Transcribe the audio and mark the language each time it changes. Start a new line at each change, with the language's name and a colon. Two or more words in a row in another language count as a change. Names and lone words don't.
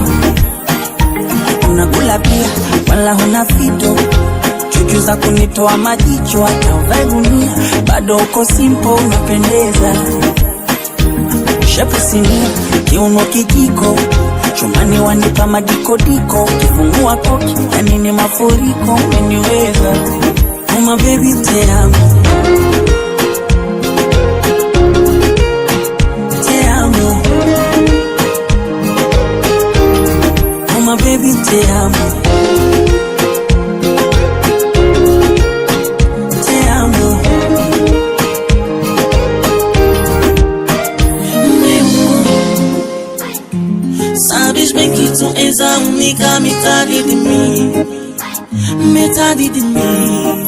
Swahili: Unakula pia wala huna fito, chuchu za kunitoa majicho, hata uvae gunia bado uko simple unapendeza. Shepu sinia, kiuno kijiko, chumbani wanipa madikodiko, kifungua koki yani ni mafuriko, umeniweza.
English: Oh my baby
Spanish: te amo, te amo.
English: Oh my baby
Spanish: te amo, te amo.
Portuguese: Sabes bem que tu és a única metade de mim, metade de mim.